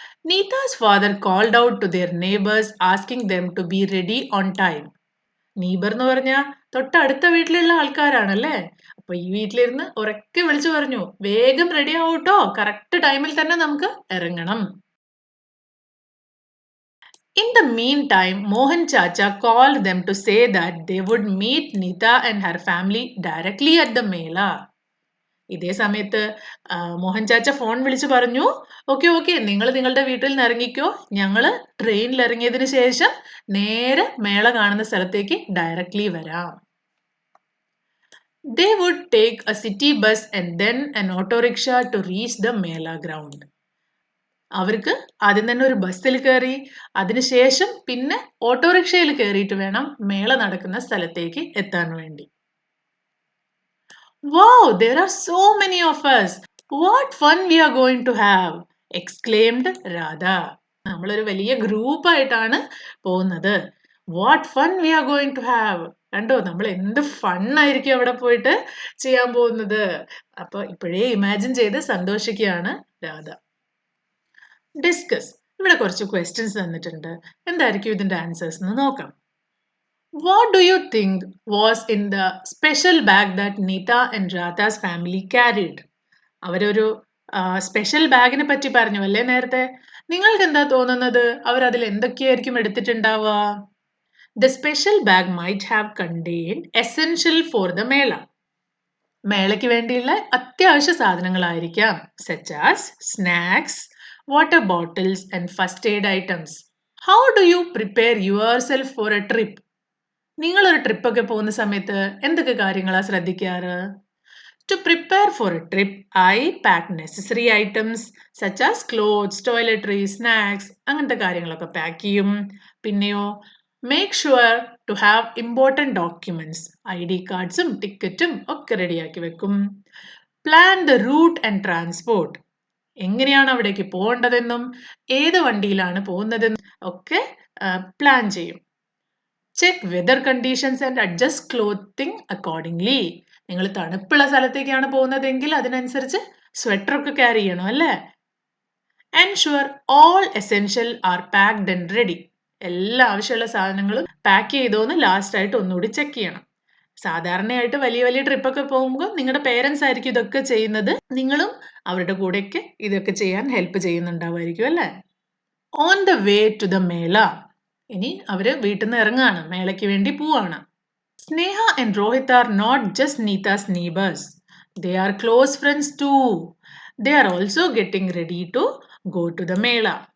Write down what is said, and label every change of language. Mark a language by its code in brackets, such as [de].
[en] Neeta's father called out to their neighbours asking them to be ready on time. [ml] നീബർ എന്ന് പറഞ്ഞാൽ തൊട്ടടുത്ത വീട്ടിലുള്ള ആൾക്കാരാണല്ലേ. അപ്പൊ ഈ വീട്ടിലിരുന്ന് ഉറക്കെ വിളിച്ചു പറഞ്ഞു, വേഗം റെഡി ആവൂട്ടോ, കറക്റ്റ് ടൈമിൽ തന്നെ നമുക്ക് ഇറങ്ങണം. [en] In the meantime, Mohan Chacha called them to say that they would meet Nita and her family directly at the Mela. [ml] ഇതേ സമയത്ത് മോഹൻ ചാച്ച ഫോൺ വിളിച്ചു പറഞ്ഞു, ഓക്കെ നിങ്ങൾ നിങ്ങളുടെ വീട്ടിൽ നിന്ന് ഇറങ്ങിക്കോ, ഞങ്ങള് ട്രെയിനിൽ ഇറങ്ങിയതിനു ശേഷം നേരെ മേള കാണുന്ന സ്ഥലത്തേക്ക് ഡയറക്ട്ലി വരാം. [en] They would take a city bus and then an auto rickshaw to reach the Mela ground. [ml] അവർക്ക് ആദ്യം തന്നെ ഒരു ബസ്സിൽ കയറി, അതിനുശേഷം പിന്നെ ഓട്ടോറിക്ഷയിൽ കയറിയിട്ട് വേണം മേള നടക്കുന്ന സ്ഥലത്തേക്ക് എത്താൻ വേണ്ടി. [en] Wow, there are so many of us. What fun we are going to have, exclaimed Radha. [ml] നമ്മളൊരു വലിയ ഗ്രൂപ്പായിട്ടാണ് പോകുന്നത്. [en] What fun we are going to have. [ml] കണ്ടോ, നമ്മൾ എന്ത് ഫണ്ണായിരിക്കും അവിടെ പോയിട്ട് ചെയ്യാൻ പോകുന്നത്. അപ്പൊ ഇപ്പോഴേ ഇമാജിൻ ചെയ്ത് സന്തോഷിക്കുകയാണ് രാധ. ഡിസ്കസ്. ഇവിടെ കുറച്ച് ക്വസ്റ്റ്യൻസ് തന്നിട്ടുണ്ട്. എന്തായിരിക്കും ഇതിന്റെ ആൻസേഴ്സ് എന്ന് നോക്കാം. [en] What do you think was in the special bag that Nita and Radha's family carried? [ml] അവരൊരു സ്പെഷ്യൽ ബാഗിനെ പറ്റി പറഞ്ഞു അല്ലേ നേരത്തെ. നിങ്ങൾക്ക് എന്താ തോന്നുന്നത്, അവർ അതിൽ എന്തൊക്കെയായിരിക്കും എടുത്തിട്ടുണ്ടാവുക? [en] The special bag might have contained essential for the Mela. [ml] മേളയ്ക്ക് വേണ്ടിയുള്ള അത്യാവശ്യ സാധനങ്ങളായിരിക്കാം, [en] such as snacks, water bottles and first aid items. How do you prepare yourself for a trip? [ml] നിങ്ങളൊരു ട്രിപ്പൊക്കെ പോകുന്ന സമയത്ത് എന്തൊക്കെ കാര്യങ്ങളാണ് ശ്രദ്ധിക്കാറ്? [en] To prepare for a trip, I pack necessary items such as clothes, toiletries, snacks, [ml] അങ്ങനത്തെ കാര്യങ്ങളൊക്കെ pack ചെയ്യും. [en] പിന്നെയോ make sure to have important documents, ID [ml] കാർഡ്സും ടിക്കറ്റും ഒക്കെ റെഡിയാക്കി വെക്കും. [en] plan the route and transport, [ml] എങ്ങനെയാണ് അവിടേക്ക് പോകേണ്ടതെന്നും ഏത് വണ്ടിയിലാണ് പോകുന്നതെന്നും ഒക്കെ പ്ലാൻ ചെയ്യും. [en] Check weather conditions and adjust clothing accordingly. [ml] നിങ്ങൾ തണുപ്പുള്ള സ്ഥലത്തേക്കാണ് പോകുന്നതെങ്കിൽ അതിനനുസരിച്ച് സ്വെറ്റർ ഒക്കെ ക്യാരി ചെയ്യണം അല്ലേ. [en] Ensure all essential are packed and ready. [ml] എല്ലാ ആവശ്യമുള്ള സാധനങ്ങളും പാക്ക് ചെയ്തോന്ന് ലാസ്റ്റ് ആയിട്ട് ഒന്നുകൂടി ചെക്ക് ചെയ്യണം. സാധാരണയായിട്ട് വലിയ വലിയ ട്രിപ്പൊക്കെ പോകുമ്പോൾ നിങ്ങളുടെ പേരൻസ് ആയിരിക്കും ഇതൊക്കെ ചെയ്യുന്നത്. നിങ്ങളും അവരുടെ കൂടെയൊക്കെ ഇതൊക്കെ ചെയ്യാൻ ഹെൽപ്പ് ചെയ്യുന്നുണ്ടാവുമായിരിക്കും അല്ലേ. [en] On the way to the mela. [ml] ഇനി അവര് വീട്ടിൽ നിന്ന് ഇറങ്ങാണ്, മേളയ്ക്ക് വേണ്ടി പോവാണ്. [en] Sneha and Rohit are not just Neeta's neighbours, they are close friends too. They are also getting ready to go to the mela.